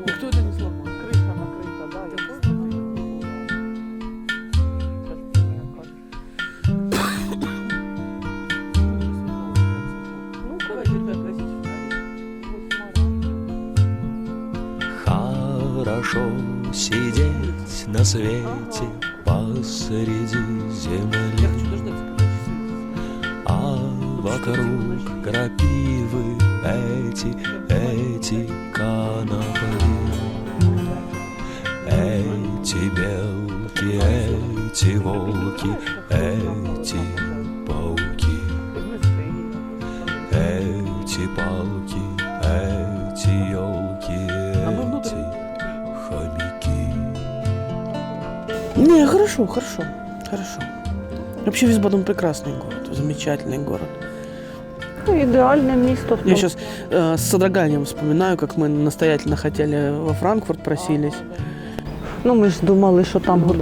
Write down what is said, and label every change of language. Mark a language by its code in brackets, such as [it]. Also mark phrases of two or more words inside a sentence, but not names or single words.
[uk] Ніхто це не зламав. Криша накрита, да, якою воно і було. Частина якась. Ну, давайте це класична річ. [ru] Хорошо сидеть на свете посреди Я земли, хочу дождаться, когда часы. а вокруг крапивы эти конопли, эти белки, эти волки, эти пауки, эти палки, эти елки, эти хомяки. Не, хорошо, хорошо, хорошо. Вообще Висбаден прекрасный город, замечательный город. [uk] Ну, ідеальне місто. [ru] Я сейчас с содроганием вспоминаю, как мы настоятельно хотели во Франкфурт просились. [uk] Ну, ми ж думали, що там [ru] Ну, да.